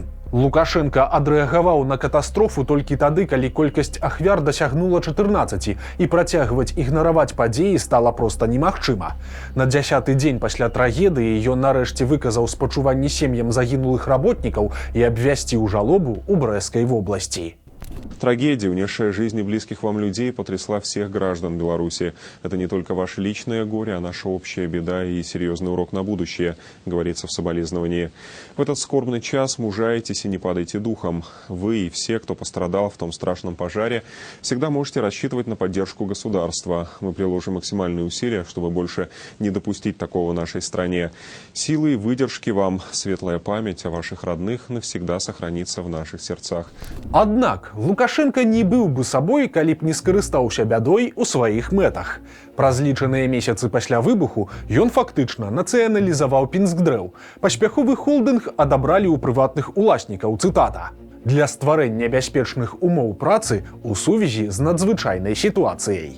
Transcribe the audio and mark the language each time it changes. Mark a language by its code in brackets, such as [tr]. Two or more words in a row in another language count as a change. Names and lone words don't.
[be] Лукашенко адрэагаваў на катастрофу толькі тады, калі колькасць ахвяр дасягнула 14, і працягваць ігнараваць падзеі стала проста немагчыма. На 10-й дзень пасля трагедыі ён нарэшце выказаў спачуванні сем'ям загінулых работнікаў і абвясціў жалобу ў Брэскай вобласці. [ru] Трагедия, унесшая жизни близких вам людей, потрясла всех граждан Беларуси. Это не только ваше личное горе, а наша общая беда и серьезный урок на будущее, говорится в соболезновании. В этот скорбный час мужайтесь и не падайте духом. Вы и все, кто пострадал в том страшном пожаре, всегда можете рассчитывать на поддержку государства. Мы приложим максимальные усилия, чтобы больше не допустить такого в нашей стране. Силы и выдержки вам, светлая память о ваших родных навсегда сохранится в наших сердцах. [be] Аднак Лукашенко не быў бы сабой, калі б не скарыстаўся бядой у сваіх мэтах. Праз лічаныя месяцы пасля выбуху ён фактычна нацыяналізаваў Пінскдрэў. Паспяховы холдынг адабралі ў прыватных уласнікаў, цытата, для стварэння бяспечных умоў працы ў сувязі з надзвычайнай сітуацыяй.